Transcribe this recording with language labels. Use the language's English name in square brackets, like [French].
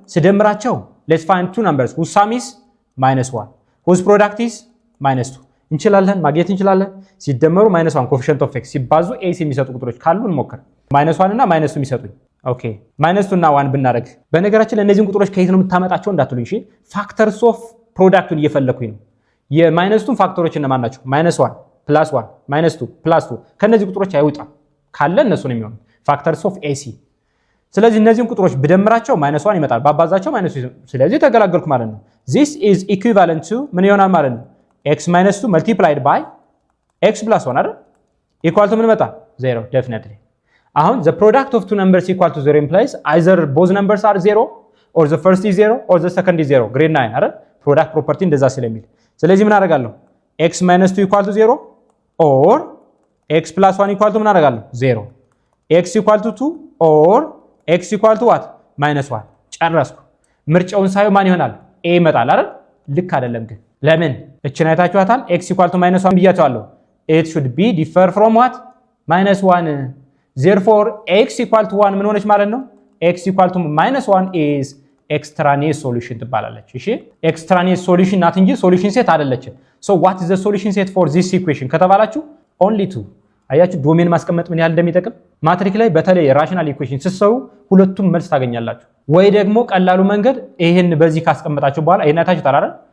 [Amharic] ስደምራቸው [English] ሌትስ ፋይንድ ቱ ነምበርስ whose sum is -1 whose product is -2 [Amharic] እንችላለን፣ ማግኘት እንችላለን። ሲደመሩ -1 [English] ኮኤፊሺየንት ኦፍ ኤክስ [Amharic] ሲባዙ ኤስ የሚሰጡ ቁጥሮች ካሉ እንሞክር። -1 እና -2 የሚሰጡኝ ኦኬ። -2 እና 1 ብናደርግ በነገራችን ላይ እነዚህን ቁጥሮች ከየት ነው የምታመጣቸው እንዳትሉኝ እሺ። ፋክተርስ ኦፍ ፕሮዳክቱን እየፈለኩኝ ነው። የማይነስቱን ፋክተሮች እነማን ናቸው? -1 + 1 -2 + 2 ከነዚህ ቁጥሮች አይወጣም ካለ እነሱ ነው የሚሆነው [English] ፋክተርስ ኦፍ ኤሲ። [Amharic] ስለዚህ እነዚህን ቁጥሮች ብደምራቸው -1 ይመጣል፣ ባባዛቸው -2። ስለዚህ ተገላገልኩ ማለት ነው። [English] this is equivalent to [Amharic] ምን ይሆናል ማለት ነው? [English] x - 2 multiplied by x + 1 አይደል? ኢኳል ቱ [Amharic] ምን መጣ? [English] 0 definitely። አሁን the product of two numbers equal to 0 implies either both numbers are 0 or the first is 0 or the second is 0 grade 9 [Amharic] አይደል? ፕሮዳክት ፕሮፐርቲ እንደዛ ስለሚል ስለዚህ ምን አደርጋለሁ? [English] x - 2 equal to 0 or x + 1 equal to [Amharic] ምን አደርጋለሁ? [English] 0 x equal to 2 or x equal to what? [Amharic] -1 ጨረስኩ። ምርጫውን ሳይው ማን ይሆናል? a ይመጣል አይደል? ልክ አይደለም ግን ለምን? እችን አይታችኋታል። [English] x equal to -1 [Amharic] ብያቸዋለሁ። [English] it should be differ from what? -1 therefore x equal to 1 [Amharic] ምን ሆነች ማለት ነው? [English] x equal to -1 is extraneous solution [Amharic] ትባላለች። እሺ extraneous solution ናት እንጂ solution set አይደለችም። [English] so what is the solution set for this equation [Amharic] ከተባላችሁ [English] only 2። [Amharic] አያችሁ ዶሜን ማስቀመጥ ምን ያህል እንደሚጠቅም። ማትሪክ ላይ በተለይ ራሽናል ኢኩዌሽን ስትሰሩ ሁለቱም መልስ ታገኛላችሁ። ወይ ደግሞ ቀላሉ መንገድ ይሄን በዚህ ካስቀመጣችሁ በኋላ ይሄን አይታችሁታል አይደል?